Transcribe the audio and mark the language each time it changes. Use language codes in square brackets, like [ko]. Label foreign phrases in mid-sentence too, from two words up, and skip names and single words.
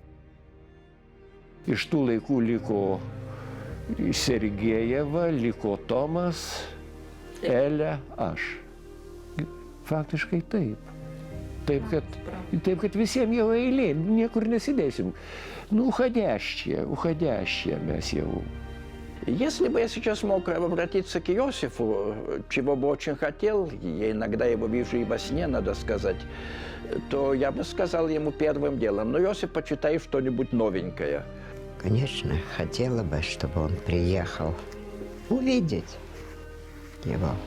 [lt] Iš tų laikų liko Sergejeva, liko Tomas, Elė, aš. Faktiškai taip. Taip, kad visiems jau eilė, niekur nesidėsim. Уходящие mes jau. [ru] Если бы я сейчас мог обратиться к Иосифу, чего бы очень хотел, я иногда его вижу и во сне, надо сказать, то я бы сказал ему первым делом: ну, Иосиф, почитай что-нибудь новенькое. Конечно, хотела бы, чтобы он приехал увидеть его.